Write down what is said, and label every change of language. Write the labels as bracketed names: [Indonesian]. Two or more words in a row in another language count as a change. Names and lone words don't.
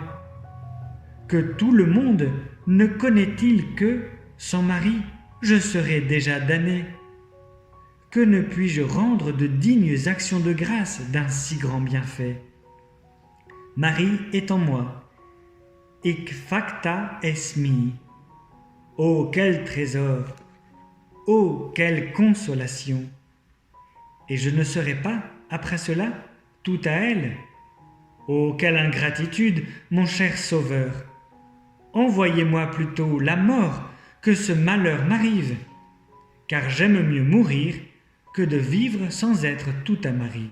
[French] Que tout le monde ne connaît-il que, sans Marie, je serais déjà damné? Que ne puis-je rendre de dignes actions de grâce d'un si grand bienfait? Marie est en moi. [Latin] Hic facta est mi. [French] Oh, quel trésor! Oh, quelle consolation! Et je ne serai pas, après cela, tout à elle. Oh, quelle ingratitude, mon cher Sauveur! Envoyez-moi plutôt la mort que ce malheur m'arrive, car j'aime mieux mourir que de vivre sans être tout à Marie.